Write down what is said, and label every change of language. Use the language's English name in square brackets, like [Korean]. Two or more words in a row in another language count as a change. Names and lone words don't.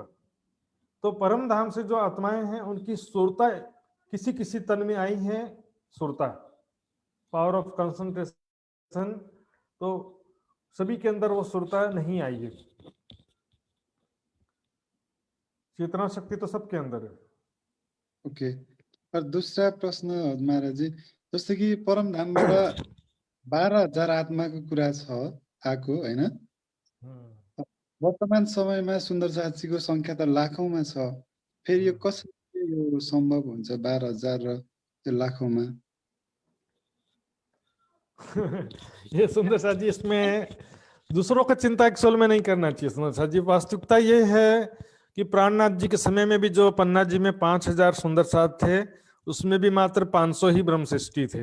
[Hindi] तो परम धाम से जो आत्माएं हैं उनकी सुरता किसी किसी तन में आई है, सुरता, [English] power of concentration, [Hindi] तो सभी के अंदर वो सुरता नहीं आई है। चेतना शक्ति तो सबके अंदर है। ओके। और दूसरा प्रश्न महाराज जी, [Nepali] जस्तो कि परमधामबाट 12,000 आत्माको कुरा छ आएको होइन, वर्तमान समयमा सुन्दर साथीको संख्या त लाखौंमा छ, फेरि यो कसरी यो सम्भव हुन्छ 12,000 र त्यो लाखौंमा? [Hindi] ये सुंदर साथ जी, इसमें दूसरों का चिंता एक्चुअल में नहीं करना चाहिए सुंदर साथ जी। वास्तविकता ये है कि प्राणनाथ जी के समय में भी जो पन्ना जी में 5,000 सुंदर साथ थे, उसमें भी मात्र 500 ही ब्रह्म सृष्टि थे।